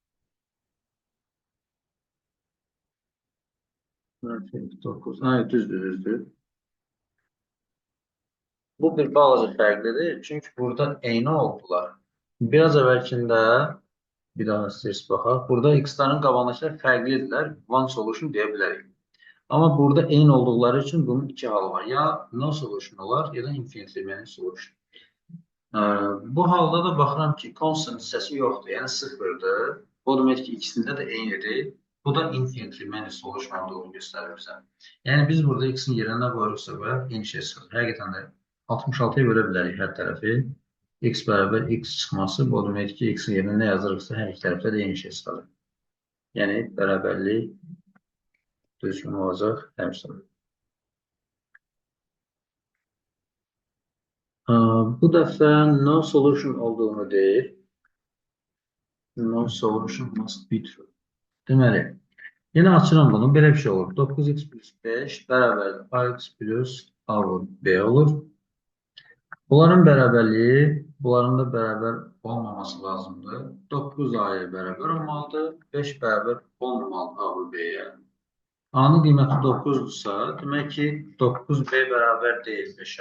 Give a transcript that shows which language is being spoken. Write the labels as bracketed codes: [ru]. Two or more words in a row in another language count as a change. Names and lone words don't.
[az] Düzdür. Bu bir balaca fərqlidir. Çünki burada eyni oldular. Biraz əvvəlkində bir daha istəyirsə baxaq. Burada x-ların qabağındakılar fərqlidirlər. [en] One solution [az] deyə bilərik. Amma burada eyni olduqları üçün bunun iki halı var. Ya [en] no solution [az] olar, ya da [en] infinitely many solution. [az] Bu halda da baxıram ki, constant hissəsi yoxdur. Yəni sıfırdır. O demək ki, ikisində də eynidir. Bu da [en] infinitely many solution [az] olduğunu göstərir bizə. Yəni biz burada x-in yerinə qoyuruqsa və eyni şey çıxır. Həqiqətən də 66'ya bölə bilərik hər tərəfi. X bərabər x çıxması, bu demək ki, x-in yerinə nə yazırıqsa hər iki tərəfdə də eyni şey çıxarır. Yəni bərabərlik düzgün olacaq həmçinin. Bu dəfə [en] no solution [az] olduğunu deyir. [en] No solution must be true. [az] Deməli, yenə açıram bunu. Belə bir şey olur. 9x plus 5 bərabər ax plus a vur b olur. Bunların bərabərliyi, bunların da bərabər olmaması lazımdır. 9 a-ya bərabər olmalıdır. 5 bərabər olmamalıdır a vur b-yə. A-nın qiyməti 9-dursa, demək ki, 9b bərabər deyil 5-ə.